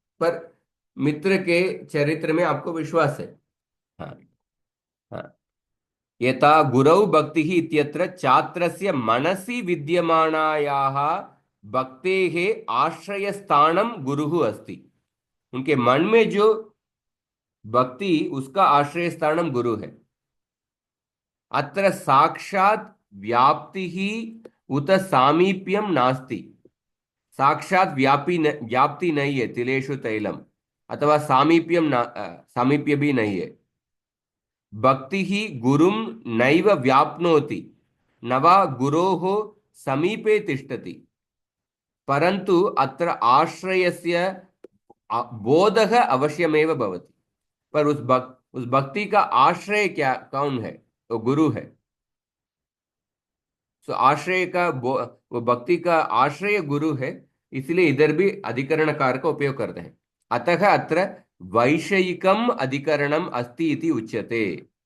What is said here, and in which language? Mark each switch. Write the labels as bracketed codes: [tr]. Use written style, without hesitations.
[hi] पर मित्र के चरित्र में आपको विश्वास है। हाँ, हाँ। [sa] यथा गुरौ भक्तिः इत्यत्र छात्रस्य मनसि विद्यमानायाः भक्तेः आश्रयस्थानं गुरुः अस्ति। [hi] उनके मन में जो भक्ति, उसका आश्रय स्थानम गुरु है। [sa] अत्र साक्षात व्याप्ति ही उत सामीप्यम नास्ति। [hi] साक्षात व्याप्ति नहीं है [sa] तिलेषु तैलम, [hi] अथवा सामीप्य भी नहीं है। [sa] भक्ति ही गुरुम नैव व्याप्नोति न वा गुरोः समीपे तिष्ठति परंतु अत्र आश्रयस्य बोधः अवश्यमेव भवति। [hi] पर उस भक्ति का आश्रय क्या, कौन है? तो गुरु है। तो आश्रय का वो भक्ति का आश्रय गुरु है। इसलिए इधर भी अधिकरण कार का उपयोग करते हैं। [sa] अतः अत्र वैषयिकम अधिकरणम अस्ति इति उच्यते।